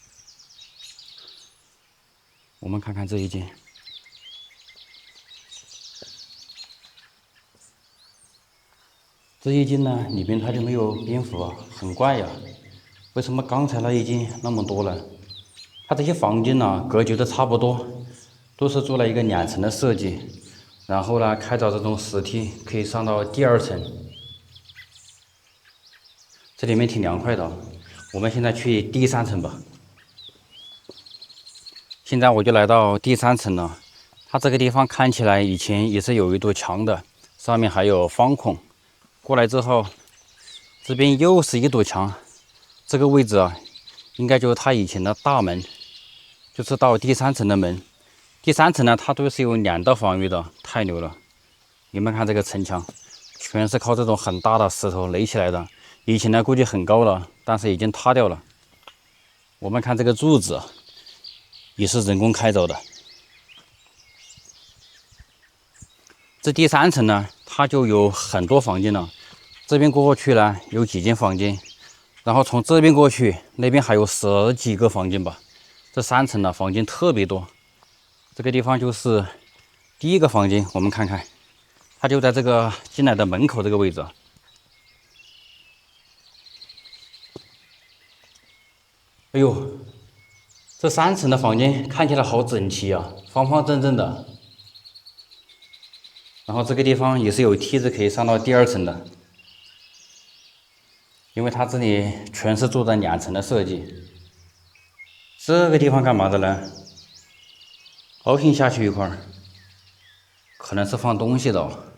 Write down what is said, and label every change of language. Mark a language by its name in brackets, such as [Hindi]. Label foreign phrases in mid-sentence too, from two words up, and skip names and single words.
[Chinese] 我們看看這一間，這一間呢裡邊它就沒有蝙蝠啊，很怪呀。為什麼剛才那一間那麼多呢？它這些房間呢，格局都差不多，都是做了一個2 層的設計，然後呢，開鑿這種石梯可以上到第2層。這裡面挺涼快的，我們現在去第3層吧。現在我就來到第3層了，它這個地方看起來以前也是有一堵牆的，上面還有方孔。過來之後，這邊又是一堵牆。這個位置啊，應該就是它以前的大門，就是到第3層的門。第3層呢，它都是有2道防禦的，太牛了！你們看這個城牆，全是靠這種很大的石頭壘起來的。以前呢，估計很高了，但是已經塌掉了。我們看這個柱子，也是人工開鑿的。這第3層呢，它就有很多房間了。這邊過去呢，有幾間房間。然後從這邊過去，那邊還有10幾個房間吧。這3層的房間特別多。這個地方就是第1個房間，我們看看，它就在這個進來的門口這個位置。哎呦，這3層的房間看起來好整齊啊，方方正正的。然後這個地方也是有梯子可以上到第2層的。因為它這裡全是做的2層的設計， 這個地方幹嘛的呢？凹陷下去一塊，可能是放東西的哦。